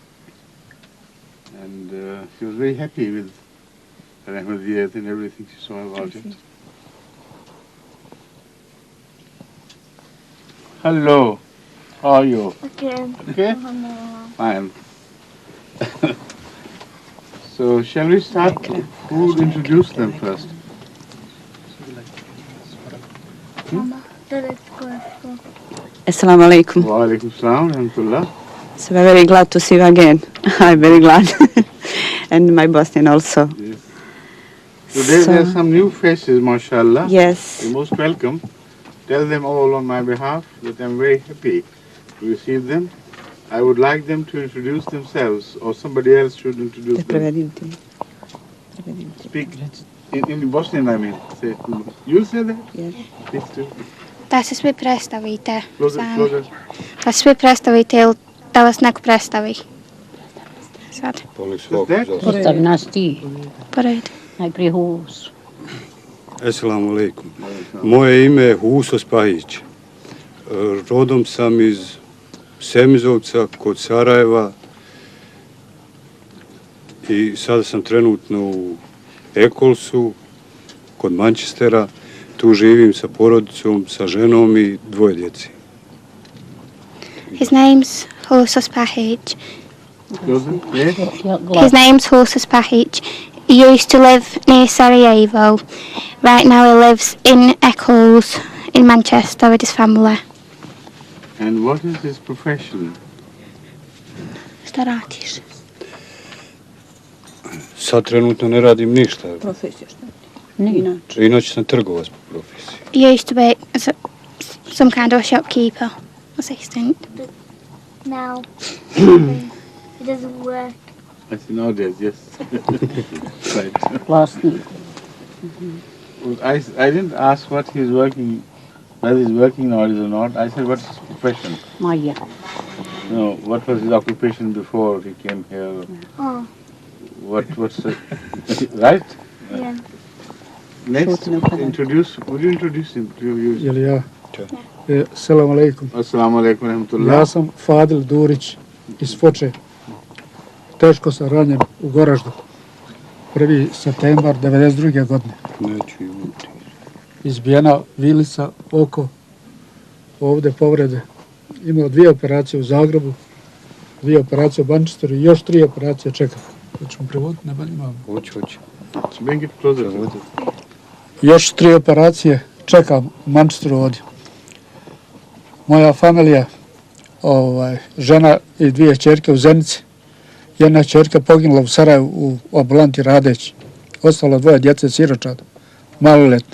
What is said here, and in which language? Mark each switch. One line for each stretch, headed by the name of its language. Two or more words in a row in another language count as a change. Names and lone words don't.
English: And she was very happy with her Ahmadiyyat and everything she saw about it. Hello. How are you? Okay. Okay? Fine. So shall we start? Who will introduce them first?
Arabic: Assalamu alaikum. Wa alaikum salam wa rahmatullah.
English: So we're very glad to see you again. I'm very glad. And my Bosnian also. Yes. Today there are some new faces, mashallah. Yes. You're most welcome. Tell them all on my behalf that I'm very happy to receive them. I would like them to introduce themselves, or somebody else should introduce them. Speak in Bosnian, I mean. Say, you say that? Yes. Please do.
Bosnian: Da se svi predstavite.
English: Closer.
Bosnian: Da se svi predstavite ili da vas neko predstavi. Sad. Postavi nas ti. Pored. Najprije Hus.
Arabic: Assalamu alaikum.
Bosnian: Moje ime je Huso Spahić. Rodom sam iz Semizovca kod Sarajeva i sada sam trenutno u Ekolsu kod Manchestera. Tu živim sa porodicom, sa ženom i dvoje djeci.
English: His name's Hosos Pahic. Yes? His name's Hosos Pahic. He used to live near Sarajevo. Right now he lives in Eccles in Manchester with his family. And what is his profession?
Bosnian: Šta radiš? Sad trenutno ne radim ništa. Profesija šta? Inače sam trgovac po profesiji.
English: He used to be some kind of a shopkeeper assistant. Now it doesn't work. I see nowadays, yes. Right.
Bosnian: Vlasnik.
English: I didn't ask what he's working, whether he's working nowadays or not. I said, what's his profession? Maja. No, what was his occupation before he came here? Oh, What's the, right? yeah. Next, would you introduce him to you?
Bosnian: Jel ja?
Arabic: Assalamu alaikum. Assalamu alaikum rahmatullah.
Bosnian: Ja sam Fadil Durić iz Foče. Teško sam ranjen u Goraždu. 1. septembar 1992. godine. Neću imati. Izbijena vilica, oko, ovdje povrede. Imao 2 operacije u Zagrebu, 2 operacije u Manchesteru i još 3 operacije čekam. Hoćemo prevoditi, ne imamo. Hoću.
English: Bring it closer.
Bosnian: Još 3 operacije čekam u Manchesteru ovdje. Moja familija, žena i 2 ćerke u Zenici. Jedna ćerka poginula u Sarajevu u ambulanti radeći. Ostalo 2 djece siročad, maloletno.